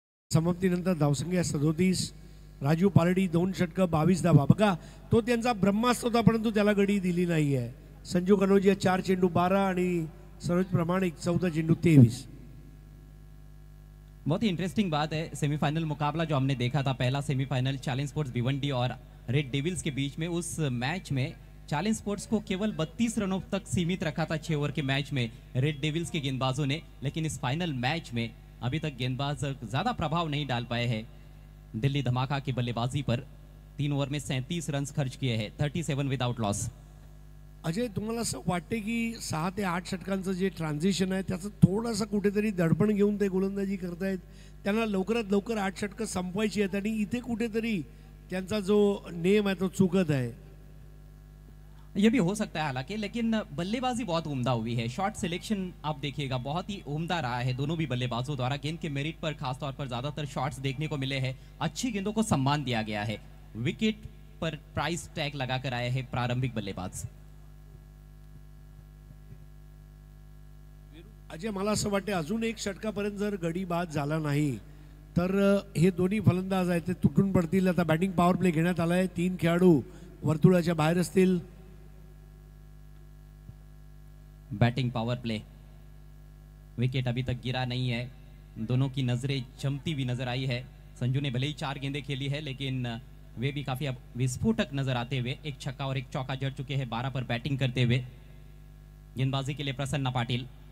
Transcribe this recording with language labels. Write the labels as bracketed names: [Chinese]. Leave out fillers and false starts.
[Marathi] समाप्तीनंतर धावसंख्या 37। राजू पालडी 2 षटकं 22 धावा। बघा तो त्यांचा ब्रह्मास्त्र होता, परंतु त्याला गडी दिली नाहीये। संजू कनौजिया 4 चेंडू 12 आणि सरोज प्रमाणिक 14 चेंडू 23। [Hindi] बहुत ही इंटरेस्टिंग बात है, सेमीफाइनल मुकाबला जो हमने देखा था, पहला सेमीफाइनल चैलेंज स्पोर्ट्स भिवंडी और रेड डेविल्स के बीच में, उस मैच में चैलेंज स्पोर्ट्स को केवल 32 रनों तक सीमित रखा था 6 ओवर के मैच में रेड डेविल्स के गेंदबाजों ने। लेकिन इस फाइनल मैच में अभी तक गेंदबाज ज्यादा प्रभाव नहीं डाल पाए हैं दिल्ली धमाका की बल्लेबाजी पर। 3 ओवर में 37 रन खर्च किए हैं, 37 विदाउट लॉस। [Marathi] अजय, तुम्हाला असं वाटते की 6 ते 8 षटकांचं जे ट्रान्झिशन आहे त्याचं थोडंसं कुठेतरी दडपण घेऊन ते गोलंदाजी करतायत, त्यांना लवकरात लवकर 8 षटकं संपवायची आहेत आणि इथे कुठेतरी त्यांचा जो नेम आहे तो चुकत आहे। [Hindi] ये भी हो सकता है हालांकि, लेकिन बल्लेबाजी बहुत उम्दा हुई है। शॉट सिलेक्शन आप देखिएगा बहुत ही उम्दा रहा है दोनों भी बल्लेबाजों द्वारा। गेंद के मेरिट पर खासतौर पर ज्यादातर शॉट्स देखने को मिले हैं। अच्छी गेंदों को सम्मान दिया गया है। विकेट पर प्राइस टैग लगाकर आए हैं प्रारंभिक बल्लेबाज। [Marathi] अजय, मला असं वाटतं अजून 1 षटकापर्यंत जर गडी बाद झाला नाही तर हे दोन्ही फलंदाज आहेत ते तुटून पडतील। आता बॅटिंग पॉवर प्ले घेण्यात आलाय, 3 खेळाडू वर्तुळाच्या बाहेर असतील। [Hindi] बैटिंग पावर प्ले, विकेट अभी तक गिरा नहीं है। दोनों की नजरें चमती हुई नजर आई है। संजू ने भले ही 4 गेंदें खेली है, लेकिन वे भी काफी अब विस्फोटक नजर आते हुए। 1 छक्का और 1 चौका जड़ चुके हैं 12 पर बैटिंग करते हुए। गेंदबाजी के लिए प्रसन्ना पाटिल।